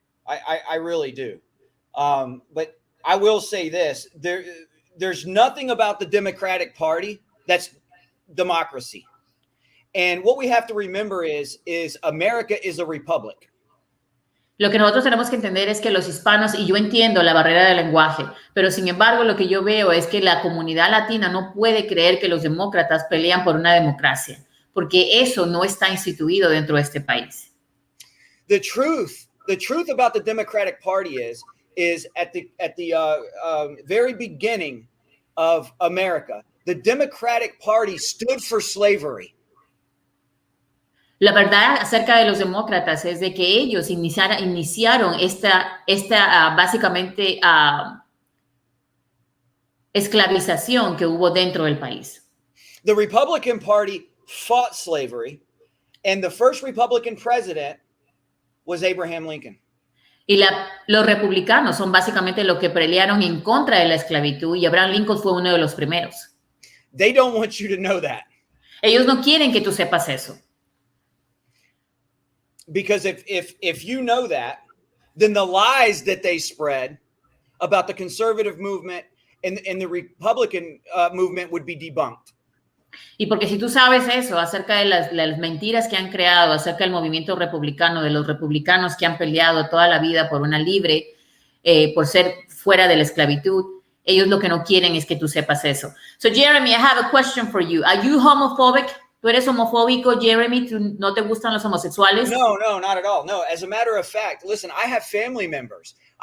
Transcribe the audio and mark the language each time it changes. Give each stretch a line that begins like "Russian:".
English: I really do. But I will say this, there's nothing about the Democratic Party that's democracy. And what we have to remember is America is a republic.
Spanish: Lo que nosotros tenemos que entender es que los hispanos, y yo entiendo la barrera del lenguaje, pero sin embargo lo que yo veo es que la comunidad latina no puede creer que los demócratas pelean por una democracia, porque eso no está instituido dentro de este país.
English: The truth about the Democratic Party is at the very beginning of America, the Democratic Party stood for slavery.
Spanish: La verdad acerca de los demócratas es de que ellos iniciaron esta básicamente esclavización que hubo dentro del país.
English: The Republican Party fought slavery, and the first Republican president was Abraham Lincoln.
Spanish: Y los republicanos son básicamente los que pelearon en contra de la esclavitud y Abraham Lincoln fue uno de los primeros.
English: They don't want you to know that.
Spanish: Ellos no quieren que tú sepas eso.
English: Because if you know that, then the lies that they spread about the conservative movement and the Republican movement would be debunked.
Spanish: Y porque si tú sabes eso acerca de las mentiras que han creado acerca del movimiento republicano, de los republicanos que han peleado toda la vida por una libre, por ser fuera de la esclavitud, ellos lo que no quieren es que tú sepas eso.
English: So, Jeremy, I have a question for you. Are you homophobic?
Spanish: ¿Tú eres homofóbico, Jeremy? ¿No te gustan los homosexuales?
English: No, not at all. No, as a matter of fact, listen, I have family members.